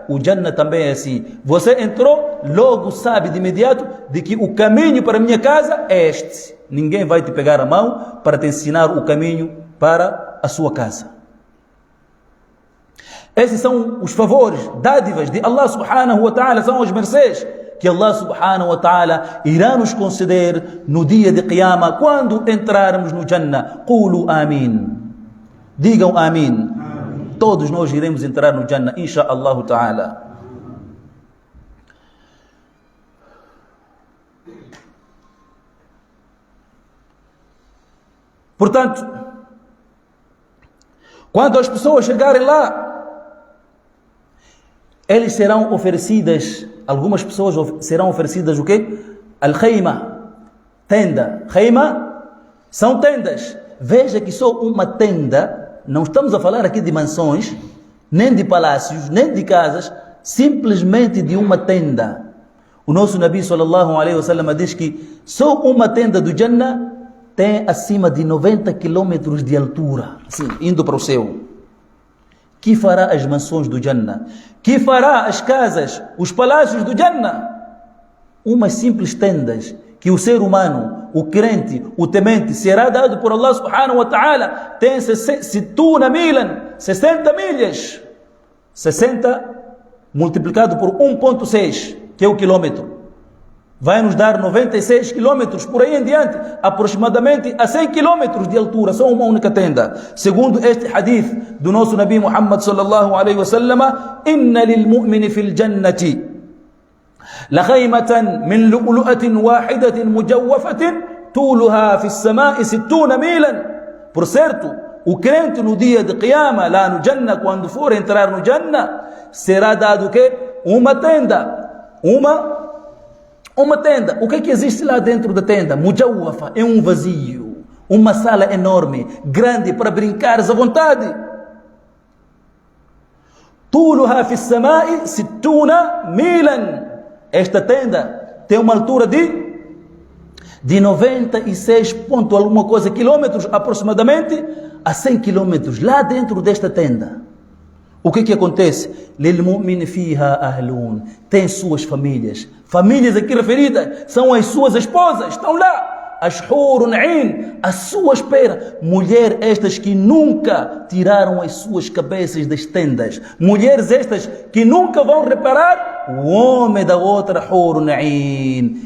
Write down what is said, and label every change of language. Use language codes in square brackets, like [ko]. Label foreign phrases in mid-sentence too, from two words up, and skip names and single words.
[pt] O Jannah também é assim. Você entrou, logo sabe de imediato de que o caminho para a minha casa é este. Ninguém vai te pegar a mão para te ensinar o caminho para a sua casa. Esses são os favores, dádivas de Allah [ar] سبحانه وتعالى, [pt] são as mercês que Allah [ar] سبحانه وتعالى [pt] irá nos conceder no dia de Qiyamah, quando entrarmos no Jannah. [ar] قولوا آمين. [pt] Digam amin. Todos nós iremos entrar no Jannah, [ar] إن شاء الله تعالى. [pt] Portanto, quando as pessoas chegarem lá, eles serão oferecidas, algumas pessoas serão oferecidas o quê? Al-Khayma, tenda. Khayma são tendas. Veja que só uma tenda, não estamos a falar aqui de mansões, nem de palácios, nem de casas, simplesmente de uma tenda. O nosso Nabi [ar] صلى الله عليه وسلم [pt] diz que só uma tenda do Jannah tem acima de 90 quilômetros de altura, assim, indo para o céu. Que fará as mansões do Jannah? Que fará as casas, os palácios do Jannah? Umas simples tendas que o ser humano, o crente, o temente, será dado por Allah [ar] سبحانه وتعالى. [pt] Tem 60 milhas. 60 multiplicado por 1.6, que é o quilômetro. Vai nos dar 96 quilômetros por aí em diante, aproximadamente a 100 quilômetros de altura, só uma única tenda. Segundo este hadith do nosso Nabi [ar] محمد صلى الله عليه وسلم إن للمؤمن في الجنة لخيمة من لؤلؤة واحدة مجوفة طولها في السماء 60 ميلا. [pt] Por certo, o crente no dia de Qiyamah, lá no Jannah, quando for entrar no Jannah, será dado o quê? Uma tenda. Uma tenda. O que é que existe lá dentro da tenda? Mujawwafa, é um vazio. Uma sala enorme, grande, para brincares à vontade. [ar] طولها في السماء 60 ميلا. [pt] Esta tenda tem uma altura de 96 ponto alguma coisa quilômetros, aproximadamente a 100 quilômetros, lá dentro desta tenda. O que acontece? [ar] للمؤمن فيها أهل. [pt] Tem suas famílias. Famílias aqui referidas são as suas esposas. Estão lá. As [ar] حور عين, [pt] à sua espera. Mulher estas que nunca tiraram as suas cabeças das tendas. Mulheres estas que nunca vão reparar o homem da outra [ar] حور عين.